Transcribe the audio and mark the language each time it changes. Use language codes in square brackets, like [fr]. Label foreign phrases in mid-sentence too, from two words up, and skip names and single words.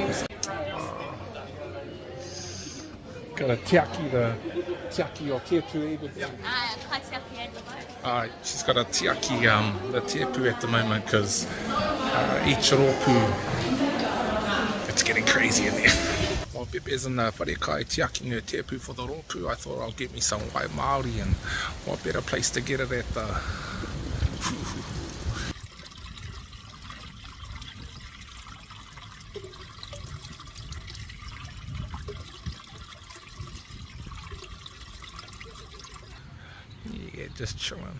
[en] Got a tiaki, the tiaki or tepu. She's got a tiaki, the tepu at the moment, because each ropu, it's getting crazy in there. While Bebe's in the wharekai tiaki her tepu for the ropu, I thought I'll get me some [mi] Rongoā Maori, [en] and what better place to get it at the... Yeah, just chilling.